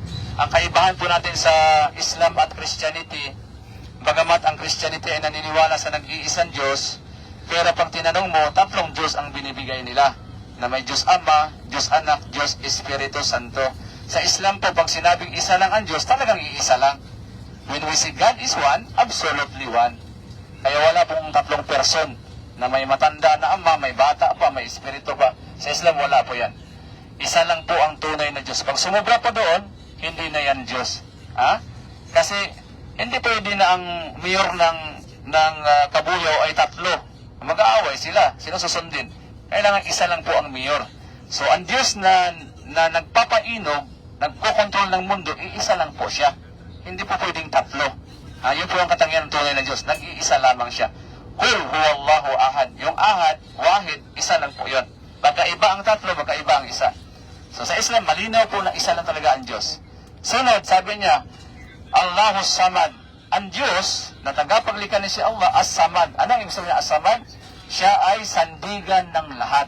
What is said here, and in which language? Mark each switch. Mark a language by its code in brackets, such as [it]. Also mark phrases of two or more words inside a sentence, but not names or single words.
[tl] Ang kaibahan po natin sa Islam at Christianity, bagamat ang Christianity ay naniniwala sa nag-iisang Diyos, pero pag tinanong mo, tatlong Diyos ang binibigay nila. Na may Diyos Ama, Diyos Anak, Diyos Espiritu Santo. Sa Islam po, pag sinabing isa lang ang Diyos, talagang iisa lang. [en] When we say God is one, absolutely one. [tl] Kaya wala pong tatlong person na may matanda na ama, may bata pa, may espiritu pa. Sa Islam, wala po yan. Isa lang po ang tunay na Diyos. Pag sumubra pa doon, hindi na yan Diyos. Ha? Kasi, hindi pwede na ang mayor ng Kabuyaw ay tatlo. Mag-aaway sila. Sino susundin? Kailangan isa lang po ang mayor. So, ang Diyos na nagpapainog, nagkokontrol ng mundo, iisa lang po siya. Hindi po pwedeng tatlo. Yun po ang katangian ng tunay na Diyos. Nag-iisa lamang siya. [ar] قل هو الله أحد. Yung أحد، واحد, [tl] isa lang po yun. Magkaiba ang tatlo, magkaiba ang isa. So, sa Islam, malinaw po na isa lang talaga ang Diyos. Sunod, sabi niya, [ar] الله الصمد. [tl] Ang Diyos, na tagapaglikha ni si Allah, As-Samad. Anong ibig sabihin As-Samad? Siya ay sandigan ng lahat.